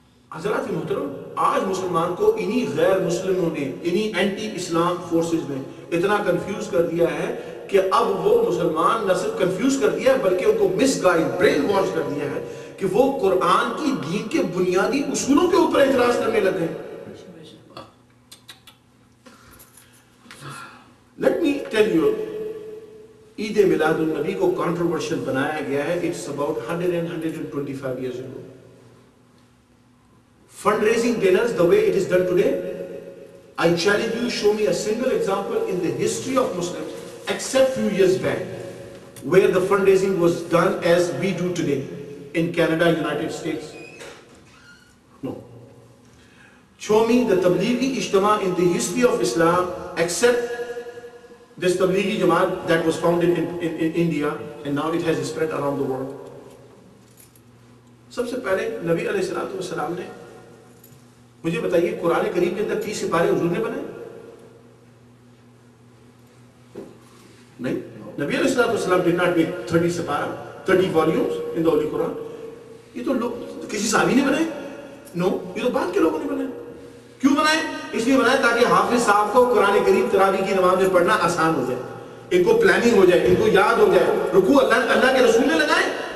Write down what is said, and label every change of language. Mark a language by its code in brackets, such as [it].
[ur] حضرات محترم, آج مسلمان کو انہی غیر مسلموں نے, انہی اینٹی اسلام فورسز نے اتنا کنفیوز کر دیا ہے کہ اب وہ مسلمان نہ صرف کنفیوز کر دیا ہے بلکہ ان کو مس گائیڈ, برین واش کر دیا ہے کہ وہ قرآن کی دین کے بنیادی اصولوں کے اوپر اعتراض کرنے لگے. [en] Let me tell you, [ur] Eid Milad النبی کو کنٹروورشل بنایا گیا ہے. [en] It's about 125 years ago. Fundraising dinners the way it is done today, I challenge you, show me a single example in the history of Muslims except few years back where the fundraising was done as we do today in Canada, United States. No. Show me the Tablighi Ijtima in the history of Islam except this Tablighi Jamaat that was founded in India and now it has spread around the world. [ur] سب سے پہلے نبی علیہ السلام نے, مجھے بتائیے قرآن کریم کے اندر 30 سپارے حضور نے بنائے؟ نہیں. [en] نبی علیہ السلام did not make 30 سپارہ, 30 volumes in the Holy Quran. [ur] یہ تو لوگ کسی صحابی نے بنائے؟ نو, یہ تو بعد کے لوگوں نے بنائے. کیوں بنائے؟ اس لیے بنائے تاکہ حافظ صاحب کو قرآن کریم تراویح کی نماز میں پڑھنا آسان ہو جائے, ان کو پلاننگ ہو جائے, ان کو یاد ہو جائے. رکوع اللہ کے رسول نے لگائے.